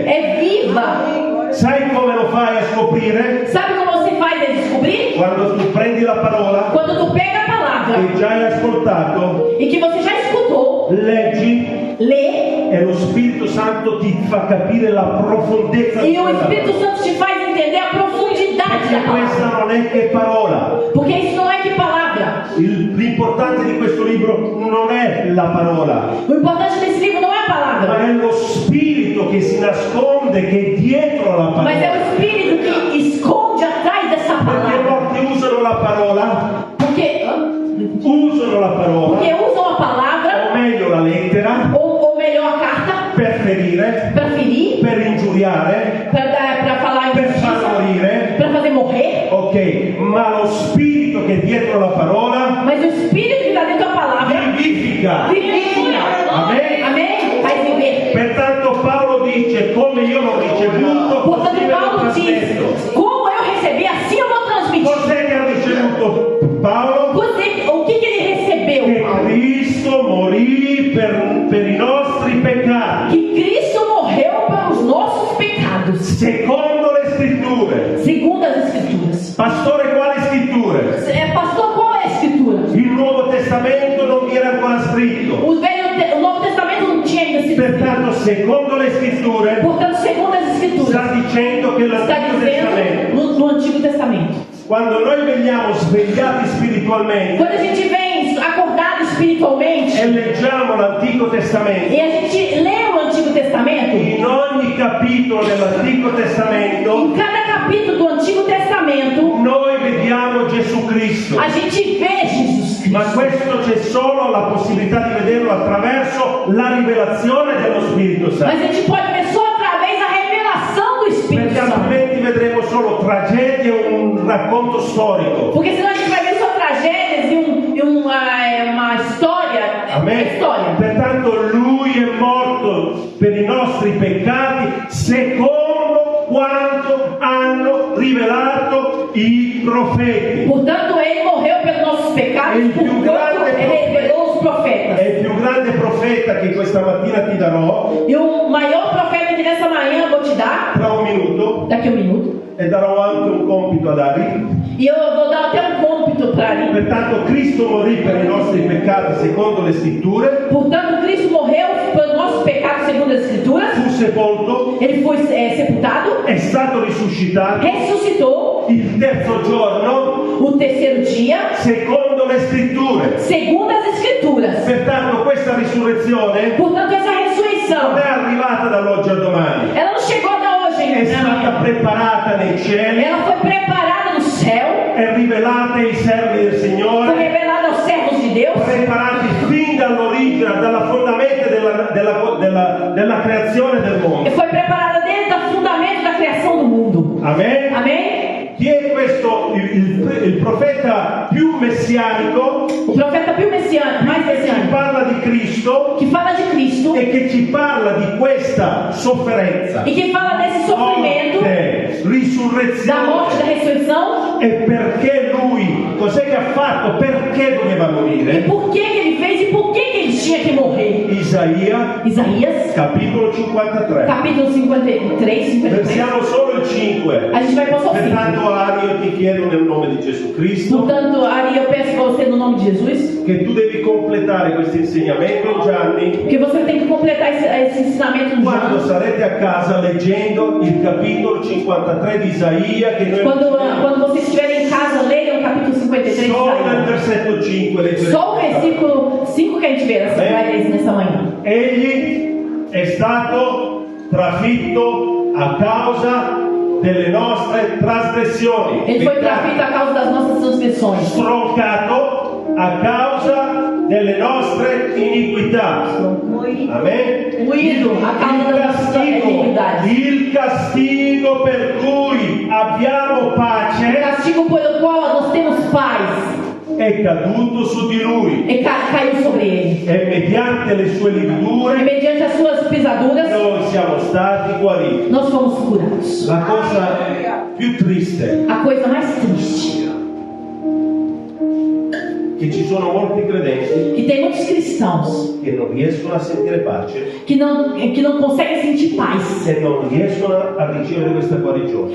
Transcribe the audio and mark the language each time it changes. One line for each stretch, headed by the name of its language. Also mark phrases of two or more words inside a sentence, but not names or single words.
Portuguese: é viva.
Italian: Sai come lo fai a scoprire?
Portuguese: Sabe como você faz a descobrir?
Italian: Quando tu prendi la parola
Portuguese: Quando tu pega a palavra
Italian: che già hai ascoltato,
Portuguese: e que você já escutou,
Italian: leggi
Portuguese: lê,
Italian: e lo Spirito Santo ti fa capire la profondezza di
Portuguese: e o
Italian: quella
Portuguese: Espírito
Italian: parola.
Portuguese: Santo te faz entender a profundidade da
Italian: Perché
Portuguese: palavra.
Italian: questa non è che parola.
Portuguese: Porque isso não é que palavra.
Italian: L'importante di questo libro non è la parola,
Portuguese: O importante desse livro não é a
Italian: ma
Portuguese: palavra,
Italian: è lo spirito che si nasconde, che è dietro la
Portuguese: mas é
Italian: parola.
Portuguese: o Espírito que esconde atrás dessa
Italian: Perché
Portuguese: palavra.
Italian: molti usano la parola,
Portuguese: Porque
Italian: usano la parola,
Portuguese: usam a palavra,
Italian: o meglio la lettera,
Portuguese: ou melhor a carta,
Italian: per ferire,
Portuguese: para ferir,
Italian: per ingiuriare,
Portuguese: para falar
Italian: per far
Portuguese: injustiça,
Italian: morire.
Portuguese: para fazer morrer.
Italian: Ok, ma lo spirito che è dietro la parola Mas o Espírito que está dentro da palavra vivifica.
Portuguese: vivifica. Amém? Amém? Faz viver.
Italian: Pertanto Paolo dice, come io l'ho ricevuto, così
Portuguese: Portanto,
Italian: ve lo
Portuguese: Paulo diz:
Italian: trasmetto.
Portuguese: como eu recebi, assim eu vou transmitir.
Italian: Cos'è che ha ricevuto Paolo?
Portuguese: O que ele recebeu,
Italian: Che
Portuguese: Paulo?
Italian: Cristo morì per i nostri peccati,
Portuguese: Que Cristo morreu pelos nossos pecados,
Italian: secondo le scritture.
Portuguese: segundo as Escrituras.
Italian: Pastore, quali scritture?
Portuguese: Pastor, qual é a Escritura?
Italian: Il Nuovo Testamento non vi era ancora scritto.
Portuguese: O Novo Testamento não tinha ainda sido escrito.
Italian: Pertanto, secondo le scritture,
Portuguese: Portanto, segundo as Escrituras,
Italian: sta dicendo che
Portuguese: está
Italian: l'Antico Testamento,
Portuguese: dizendo no Antigo Testamento.
Italian: quando noi veniamo svegliati spiritualmente
Portuguese: Quando a gente vem acordado espiritualmente
Italian: e leggiamo l'Antico Testamento,
Portuguese: e a gente lê o Antigo Testamento,
Italian: in ogni capitolo dell'Antico Testamento
Portuguese: em cada capítulo do Antigo Testamento,
Italian: noi vediamo Gesù Cristo.
Portuguese: a gente vê Jesus Ma Cristo.
Italian: questo c'è solo la possibilità di vederlo attraverso la rivelazione dello Spirito Mas Santo.
Portuguese: a gente pode ver só através da revelação do Espírito
Italian: Perché
Portuguese: Santo.
Italian: altrimenti vedremo solo tragedie e un racconto storico.
Portuguese: Porque senão a gente vai ver só tragédias e uma história.
Italian: Amen.
Portuguese: História.
Italian: Pertanto lui è morto per i nostri peccati secondo quanto hanno rivelato i profeti.
Portuguese: Portanto, ele morreu pelos nossos pecados,
Italian: Ele più
Portuguese: porquanto
Italian: grande
Portuguese: revelou os profetas.
Italian: È il più grande profeta che questa mattina ti darò
Portuguese: E o maior profeta que nessa manhã eu vou te dar,
Italian: tra un minuto,
Portuguese: daqui a 1 minuto,
Italian: e darò anche un compito ad Ari.
Portuguese: e eu vou dar até um cômpito para ele.
Italian: Pertanto Cristo morì per i nostri peccati secondo le scritture,
Portuguese: Portanto, Cristo morreu pelos nossos pecados segundo as Escrituras.
Italian: fu sepolto,
Portuguese: Ele foi sepultado,
Italian: è stato risuscitato
Portuguese: ressuscitou
Italian: il terzo giorno
Portuguese: o terceiro dia,
Italian: secondo le scritture.
Portuguese: segundo as Escrituras.
Italian: Pertanto questa risurrezione
Portuguese: Portanto, essa ressurreição,
Italian: non è arrivata dall'oggi al domani,
Portuguese: ela não chegou da hoje
Italian: è stata
Portuguese: ainda.
Italian: preparata nei cieli,
Portuguese: Ela foi preparada no céu,
Italian: è rivelata ai servi del
Portuguese: foi
Italian: Signore,
Portuguese: revelada aos servos de Deus,
Italian: preparati fin dall'origine, dalla fondamenta della creazione del
Portuguese: e
Italian: mondo.
Portuguese: foi preparada desde o fundamento da criação do mundo.
Italian: Amen?
Portuguese: Amém?
Italian: Chi è questo? Il profeta più messianico
Portuguese: O profeta più messiânico, mais
Italian: che ci
Portuguese: messiânico,
Italian: parla di Cristo
Portuguese: que fala de Cristo
Italian: e che ci parla di questa sofferenza,
Portuguese: e que fala desse sofrimento,
Italian: morte,
Portuguese: da
Italian: risurrezione.
Portuguese: morte, da ressurreição,
Italian: E perché lui, cos'è che ha fatto? Perché doveva
Portuguese: e
Italian: morire?
Portuguese: por que que ele fez e por que que ele tinha que morrer.
Italian: Isaia,
Portuguese: Isaías,
Italian: capitolo 53.
Portuguese: capítulo 53.
Italian: Versiamo solo il 5.
Portuguese: A gente vai passar o 5.
Italian: Pertanto, Ari, io ti chiedo nel nome di Gesù Cristo
Portuguese: Portanto, Ari, eu peço para você no nome de Jesus,
Italian: che tu devi completare questo insegnamento in Gianni
Portuguese: porque você tem que completar esse ensinamento no
Italian: quando
Portuguese: João.
Italian: sarete a casa leggendo il capitolo 53 di Isaia che noi
Portuguese: Quando vocês estiverem em casa, leiam o capítulo 53 de
Italian: solo nel
Portuguese: Isaías.
Italian: versetto 5 leggeremo.
Portuguese: Só o versículo 5 que a gente vê vai ler nessa manhã.
Italian: Egli è stato trafitto a causa delle nostre trasgressioni,
Portuguese: Ele foi trafito a causa das nossas transgressões,
Italian: stroncato a causa delle nostre iniquità. Amen.
Portuguese: moído a causa das nossas iniquidades.
Italian: Il castigo per cui abbiamo
Portuguese: O
Italian: pace
Portuguese: castigo pelo qual nós temos paz
Italian: è caduto su di lui
Portuguese: caiu sobre ele.
Italian: e mediante le sue
Portuguese: E
Italian: lividure
Portuguese: mediante as suas pisaduras,
Italian: noi siamo stati guariti.
Portuguese: nós fomos curados.
Italian: La cosa più triste
Portuguese: A coisa mais triste
Italian: che ci sono molti credenti
Portuguese: que tem muitos cristãos
Italian: che non riescono a sentire pace,
Portuguese: que não conseguem sentir paz
Italian: se non riescono a ricevere questa guarigione.